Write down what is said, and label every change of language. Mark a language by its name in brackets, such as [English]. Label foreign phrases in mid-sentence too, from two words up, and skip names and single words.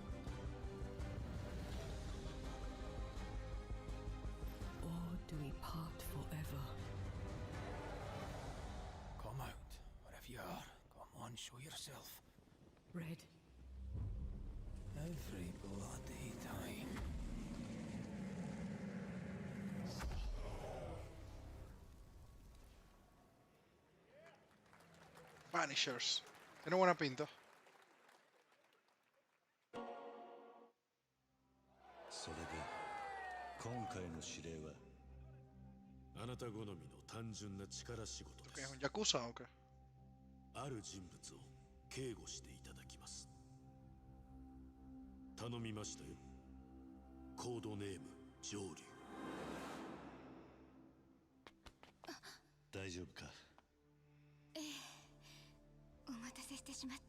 [English] Or do we part forever? Come out, wherever you are. Come on, show yourself. Red. Every bloody time. Banishers. [Spanish] Tiene buena pinta. [Japanese] それで今回の指令はあなた好みの単純な力仕事です。 [Spanish] ¿Es un yakuza o qué? [Japanese] ある人物を警護していただきます。頼みましたよ。コードネーム上流。大丈夫か？ええ、お待たせしてしまって。